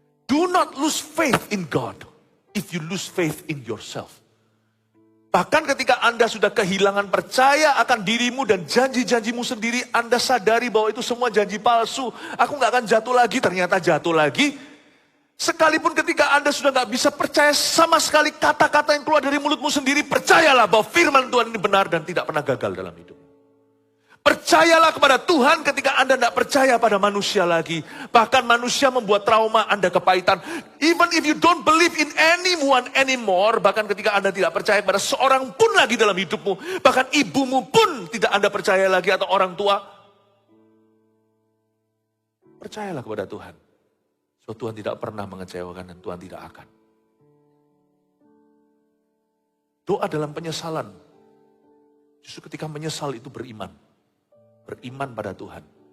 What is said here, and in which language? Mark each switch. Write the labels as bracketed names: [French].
[English] Do not lose faith in God if you lose faith in yourself. [Indonesian] Bahkan ketika Anda sudah kehilangan percaya akan dirimu dan janji-janjimu sendiri, Anda sadari bahwa itu semua janji palsu. Aku gak akan jatuh lagi, ternyata jatuh lagi. Sekalipun ketika Anda sudah gak bisa percaya sama sekali kata-kata yang keluar dari mulutmu sendiri, percayalah bahwa firman Tuhan ini benar dan tidak pernah gagal dalam hidup. Percayalah kepada Tuhan ketika Anda tidak percaya pada manusia lagi. Bahkan manusia membuat trauma Anda kepahitan. [English] Even if you don't believe in anyone anymore. [Indonesian] Bahkan ketika Anda tidak percaya kepada seorang pun lagi dalam hidupmu. Bahkan ibumu pun tidak Anda percaya lagi atau orang tua. Percayalah kepada Tuhan. So Tuhan tidak pernah mengecewakan dan Tuhan tidak akan. Doa dalam penyesalan. Justru ketika menyesal itu beriman. Beriman pada Tuhan.